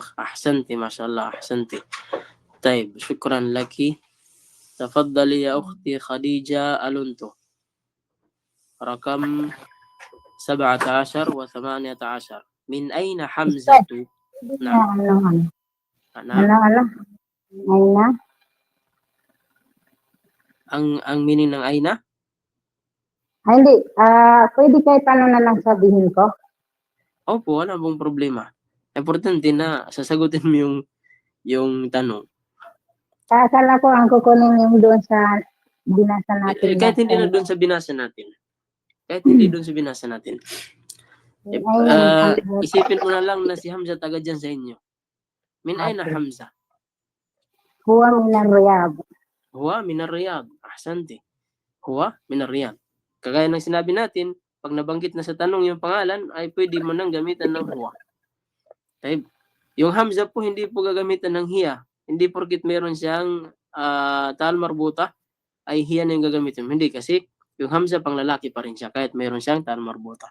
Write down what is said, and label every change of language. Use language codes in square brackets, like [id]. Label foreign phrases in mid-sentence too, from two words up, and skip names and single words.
[ar] أحسنتي ما شاء الله أحسنتي. طيب شكرا لك. تفضلي يا أختي خديجة ألونتو. رقم 17 و18. من أين حمزة? Naam. [tl] Ano? Ang meaning ng ayna? Hindi, pwede kahit ano na lang sabihin ko. Opo, wala pong problema. Importante na sasagutin mo yung tanong. Akala ko ang kukunin yung doon sa binasa natin. Kahit hindi na doon sa binasa natin. Kahit hindi doon sa binasa natin. Isipin mo na lang na si Hamza taga dyan sa inyo. [ar] من أين حمزة? هو من الرياض. هو من الرياض أحسنت هو من الرياض. [tl] Kagaya ng sinabi natin, pag nabanggit na sa tanong yung pangalan, ay pwede mo nang gamitan ng huwa. Okay? Yung Hamza po, hindi po gagamitan ng hiya. Hindi porkit meron siyang tal marbuta, ay hiya na yung gagamitin. Hindi, kasi yung Hamza pang lalaki pa rin siya, kahit meron siyang tal marbuta.